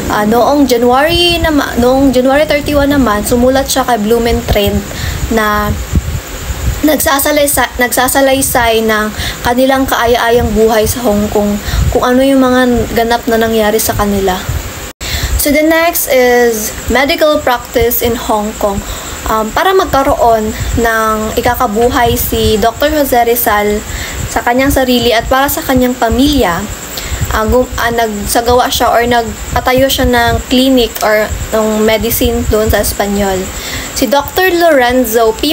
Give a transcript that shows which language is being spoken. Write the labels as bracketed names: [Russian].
[Filipino] Noong January 31 naman, sumulat siya kay Blumentritt na nagsasalaysay ng kanilang kaaya-ayang buhay sa Hong Kong, kung ano yung mga ganap na nangyari sa kanila. [English] So the next is medical practice in Hong Kong. [Filipino] Para magkaroon ng ikakabuhay si Dr. Jose Rizal sa kanyang sarili at para sa kanyang pamilya, nagsagawa siya or nagpatayo siya ng clinic or ng medicine doon sa Espanyol. Si Dr. Lorenzo P.